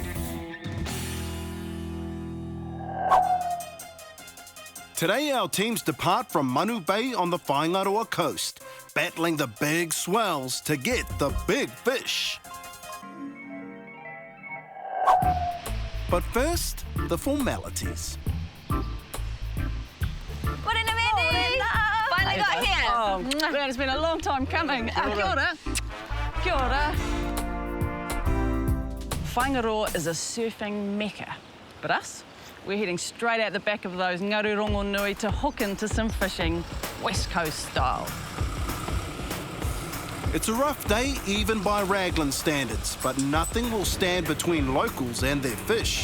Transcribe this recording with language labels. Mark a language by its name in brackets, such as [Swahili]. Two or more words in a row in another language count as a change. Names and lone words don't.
[English] Today, our teams depart from Manu Bay on the Whanau coast, battling the big swells to get the big fish. But first, the formalities. Morena, Mandy! Finally got here. Oh, man, it's been a long time coming. [Māori] Kia ora. Kia ora. [English] Whangaroa is a surfing mecca, but us, we're heading straight out the back of those [Māori] ngarurongo nui [English] to hook into some fishing, West Coast style. It's a rough day even by Raglan standards, but nothing will stand between locals and their fish.